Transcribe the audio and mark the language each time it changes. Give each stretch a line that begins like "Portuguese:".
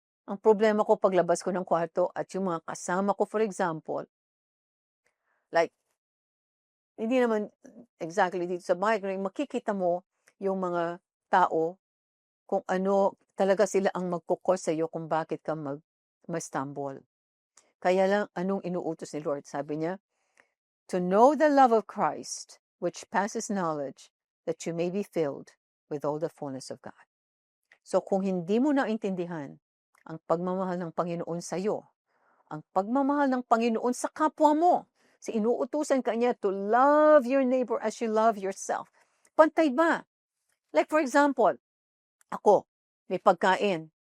Filipino: Ang problema ko paglabas ko ng kwarto at yung mga kasama ko, for example, like, hindi naman exactly dito sa bahay, makikita mo yung mga tao kung ano talaga sila ang magkukos sa iyo kung bakit ka ma-stumble. Kaya lang, anong inuutos ni Lord? Sabi niya,
English: to know the love of Christ, which passes knowledge, that you may be filled with all the fullness of God.
Filipino: So kung hindi mo naintindihan ang pagmamahal ng Panginoon sa iyo, ang pagmamahal ng Panginoon sa kapwa mo, inuutusan ka niya
English: to love your neighbor as you love yourself.
Filipino: Pantay ba?
English: Like for example,
Filipino: ako, may pagkain.